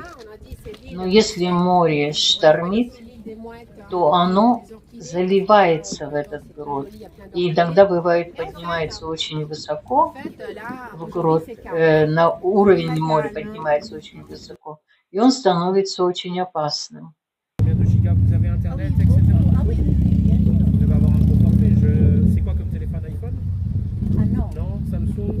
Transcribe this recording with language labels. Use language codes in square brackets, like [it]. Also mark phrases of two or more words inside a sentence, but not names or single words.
[ru] Но если море штормит, то оно заливается в этот грот. И иногда бывает поднимается очень высоко в грот, на уровень моря поднимается очень высоко, и он становится очень опасным. [fr] Vous avez internet, etc. Vous devez avoir un gros forfait. C'est quoi comme téléphone, iPhone? Ah non. Non, Samsung?